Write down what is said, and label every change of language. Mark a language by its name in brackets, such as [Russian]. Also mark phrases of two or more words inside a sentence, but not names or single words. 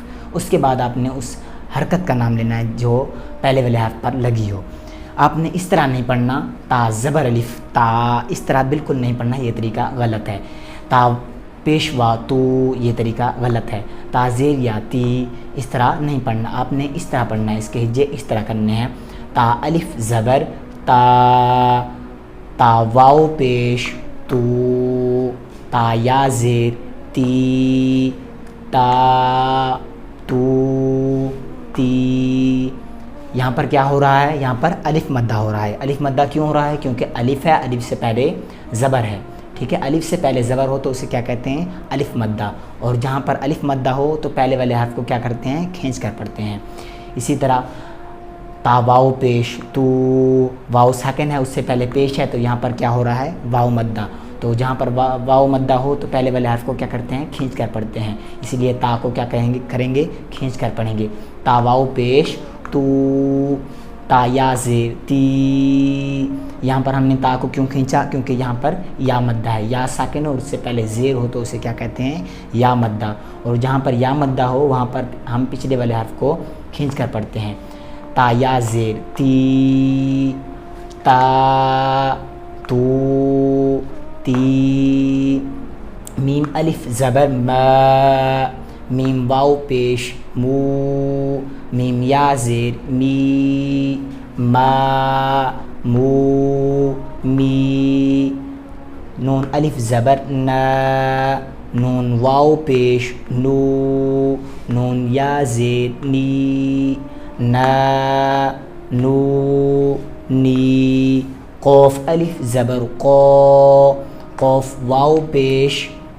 [Urdu] اس کے بعد آپ نے اس حرکت کا نام لینا ہے جو پہلے والے حرف پر لگی ہو۔ آپ نے اس طرح نہیں پڑھنا تا زبر الف تا، اس طرح بالکل نہیں پڑھنا، یہ طریقہ غلط ہے۔ تا پیشوا تو، یہ طریقہ غلط ہے۔ تا زیر یا تی، اس طرح نہیں پڑھنا، آپ نے اس طرح پڑھنا ہے، اس کے ہجے اس طرح کرنے ہیں۔ تا الف زبر تا، تا واو پیش تو، تا یا زیر تی، تا تو تی۔ یہاں پر کیا ہو رہا ہے؟ یہاں پر الف مدہ ہو رہا ہے۔ الف مدہ کیوں ہو رہا ہے؟ کیونکہ الف ہے، الف سے پہلے زبر ہے، ٹھیک ہے۔ الف سے پہلے زبر ہو تو اسے کیا کہتے ہیں؟ الف مدہ۔ اور جہاں پر الف مدہ ہو تو پہلے والے حرف کو کیا کرتے ہیں؟ کھینچ کر پڑھتے ہیں۔ اسی طرح تا واو پیش تو، واو ساکن ہے اس سے پہلے پیش ہے تو یہاں پر کیا ہو رہا ہے؟ واو مدہ۔ تو جہاں پر واو مدہ ہو تو پہلے والے حرف کو کیا کرتے ہیں؟ کھینچ کر پڑھتے ہیں، اسی لیے تا کو کیا کریں گے؟ کھینچ کر پڑھیں گے۔ تا واو پیش تو، تا یا زیر تی۔ یہاں پر ہم نے تا کو کیوں کھینچا؟ کیونکہ یہاں پر یا مدہ ہے، یا ساکن ہو اور اس سے پہلے زیر ہو تو اسے کیا کہتے ہیں؟ یا مدہ۔ اور جہاں پر یا مدہ ہو وہاں پر ہم پچھلے والے حرف کو کھینچ کر پڑھتے ہیں۔ تا یا زیر تی، تا تو تی، میم الف زبر ما، میم واو پیش مو، میم یا زیر می، ما مو می، نون الف زبر نا، نون واو پیش نو، نون یا زیر نی، نا نو نی، قاف الف زبر قا، قاف واو پیش